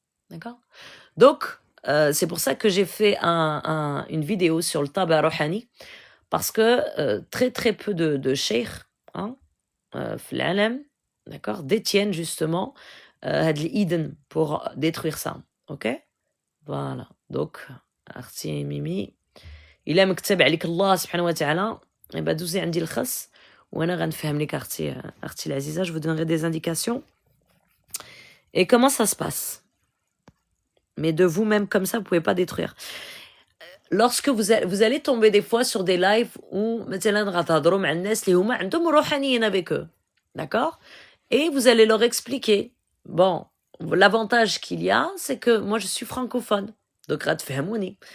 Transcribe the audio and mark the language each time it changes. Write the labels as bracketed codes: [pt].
[fr] D'accord. Donc, c'est pour ça que j'ai fait une vidéo sur le tabac rohani, parce que très très peu de cheikhs, hein, [ar] في العالم, [fr] d'accord, détiennent justement [ar] هاد الإذن [fr] pour détruire ça, ok. Voilà. [ar] Donc, أختي ميمي إلا ما كتب عليك الله سبحانه وتعالى يبقى دوزي عندي الخص وأنا غنفهم لك أختي العزيزة, [fr] je vous donnerai des indications. Et comment ça se passe? Mais de vous-même comme ça, vous pouvez pas détruire. Lorsque vous allez tomber des fois sur des lives où [ar] مثلا غتهضروا مع الناس اللي هما عندهم روحانيين [fr] avec eux, d'accord, et vous allez leur expliquer. Bon, l'avantage qu'il y a, c'est que moi je suis francophone, donc [ar] غتفهموني.